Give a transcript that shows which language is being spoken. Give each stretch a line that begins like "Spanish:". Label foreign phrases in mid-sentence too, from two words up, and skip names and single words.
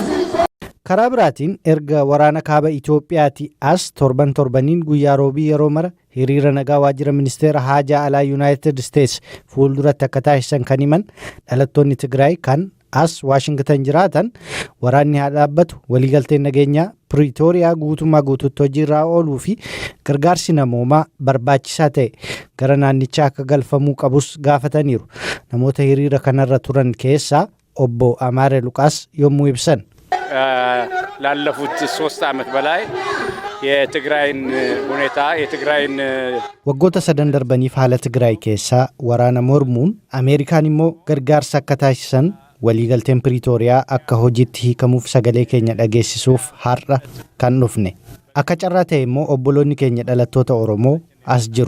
Oromo: Karaa biraatiin erga waraana kaaba Itoophiyaatti as torbaniin guyyaa roobii yeroo mara hiriira nagaa waajjira ministeera haajaa alaa United States fuulduratti akka taasisan kan himan dhalattoonni Tigraay kan as Washington jiraatan waraanni haa dhaabbatu waliigalteen nageenyaa Pretoria guutummaa guutuutti hojiirra ooluu fi gargaarsi namoomaa barbaachisaa ta'e gara naannichaa akka galfamuu qabus gaafataniiru. Namoota hiriira kanarra turan keessaa obbo Amaare Luqaas yommuu ibsan.
Amharic: ላለፉት 3 ዓመት በላይ የትግራይን ሁኔታ የትግራይን
Oromo: waggoota sadan darbaniif haala Tigraay keessaa waraana mormuun Ameerikaan immoo gargaarsa akka taasisan waliigalteen Pretoria akka hojiitti hiikamuuf sagalee keenya dhageessisuuf har'a kan dhufne. Akka carraa ta'e immoo obboloonni keenya dhalattoota Oromoo as jiru.